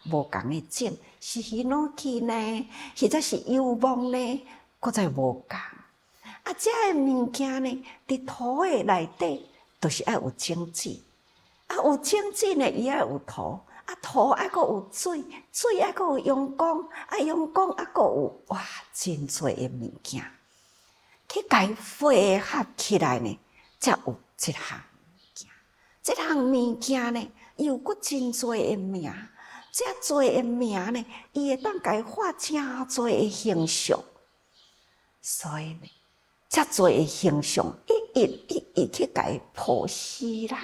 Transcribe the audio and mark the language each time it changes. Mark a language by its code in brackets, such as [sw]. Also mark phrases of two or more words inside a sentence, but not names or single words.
[nan] 无共的种，是檜榔木呢，或者是柚木呢，搁再无共。啊，这个物件呢，伫土的内底，都是爱有种子。啊，有种子呢，伊爱有土，啊，土还阁有水，水还阁有阳光，啊，阳光还阁有哇，真侪的物件，去甲伊汇合起来呢，才有一项物件。这项物件呢，又阁真侪的名，遮侪的名呢，伊会当甲伊画真侪的形象，所以呢，遮侪的形象，一去甲伊剖析啦。